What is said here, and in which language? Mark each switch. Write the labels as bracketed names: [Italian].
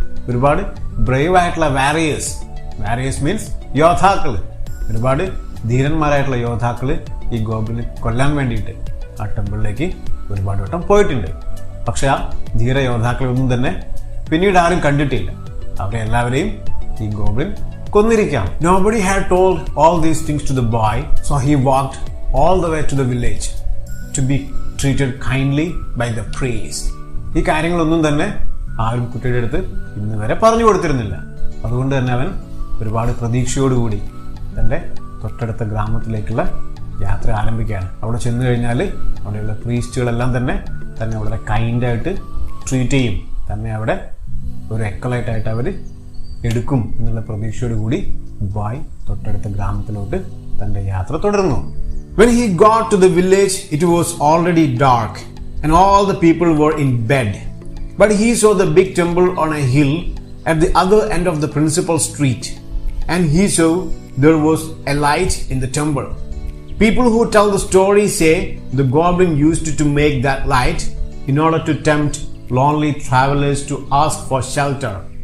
[Malayalam] ഒരുപാട് ബ്രേവ് ആയിട്ടുള്ള warriors means യോദ്ധാക്കൾ, ഒരുപാട് ധീരന്മാരായിട്ടുള്ള യോദ്ധാക്കൾ ഈ ഗോബ്ലിനെ കൊല്ലാൻ വേണ്ടിയിട്ട് ആ ടെമ്പിളിലേക്ക് ഒരുപാട് വട്ടം പോയിട്ടുണ്ട്. പക്ഷെ ആ ധീര യോദ്ധാക്കളൊന്നും തന്നെ പിന്നീട് ആരും കണ്ടിട്ടില്ല. അവരെ എല്ലാവരെയും ഈ goblin കൊന്നിരിക്കാം. [English] Nobody had told all these things to the boy, so he walked all the way to the village to be treated kindly by the priest. [Malayalam] ഈ കാര്യങ്ങളൊന്നും തന്നെ ആരും കുട്ടിയുടെ അടുത്ത് ഇന്ന് വരെ പറഞ്ഞു കൊടുത്തിരുന്നില്ല. അതുകൊണ്ട് തന്നെ അവൻ ഒരുപാട് പ്രതീക്ഷയോടുകൂടി തൻ്റെ തൊട്ടടുത്ത ഗ്രാമത്തിലേക്കുള്ള യാത്ര ആരംഭിക്കുകയാണ്. അവിടെ ചെന്ന് കഴിഞ്ഞാൽ അവിടെയുള്ള പ്രീസ്റ്റുകളെല്ലാം തന്നെ വളരെ കൈൻഡായിട്ട് ട്രീറ്റ് ചെയ്യും, തന്നെ അവിടെ ഒരു എക്കലൈറ്റായിട്ട് അവർ എടുക്കും എന്നുള്ള പ്രതീക്ഷയോടുകൂടി ബോയ് തൊട്ടടുത്ത ഗ്രാമത്തിലോട്ട് തൻ്റെ യാത്ര തുടർന്നു. [English] When he got to the village, it was already dark and all the people were in bed. But he saw the big temple on a hill at the other end of the principal street, and he saw there was a light in the temple. People who tell the story say the goblin used to make that light in order to tempt lonely travelers to ask for shelter.